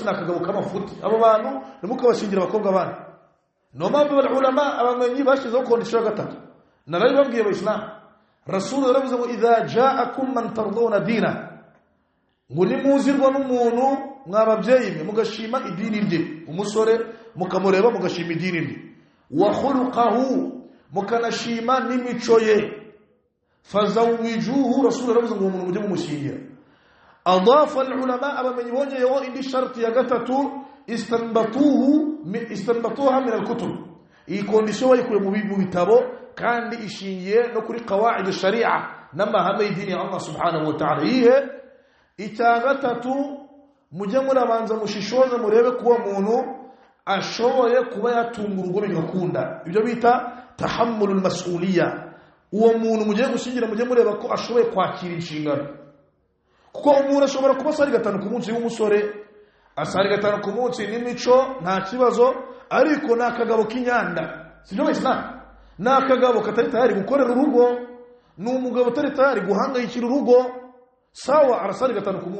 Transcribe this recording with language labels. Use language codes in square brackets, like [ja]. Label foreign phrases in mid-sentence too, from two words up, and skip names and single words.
[rw] nakagabo k'amafuti abo bantu nimukabashingira abakobwa bana no mpamvu ulama abamenyi bashizeho kondisiyo gatatu narayi babwiye abayisilamu rasul yaravuze ngo [ar] إذا جاءكم من ترضون دينه [rw] ngo nimuzirwa n'umuntu mwababyeyi mwe mugashima idini rye umusore mukamureba mugashima idini rye [ar] وخلقه [rw] mukanashima n'imico ye fazawijuhu rasul yaravuze ngo umuntu mujye mumushingira adafa ulama abamenyi bongeyeho indi sharti ya gatatu [ar] استنبطوها من الكتب [rw] iyi kondisiyo bayikuye mu bitabo kandi ishingiye no kuri [ar] قواعد الشريعة [rw] n'amahame y'idini ya Allah [ar] سبحانه وتعالى [rw] ihe icya gatatu mujye murabanza mushishoze murebe kuba muntu ashoboye kuba yatunga urugo bigakunda ibyo bita [ar] تحمل المسؤولية [rw] uwo muntu mugiye gushingira mujye mureba ko ashoboye kwakira inshingano kuko umuntu ashobora kuba asari gatanu ku munsi w'umusore asari gatanu ku munsi n'imico nta kibazo ariko nakagabo k'inyanda sibyo Islam nakagabo katari tayari gukorera urugo n'umugabo utari tayari guhangayikira urugo sawa arasari gatanu ku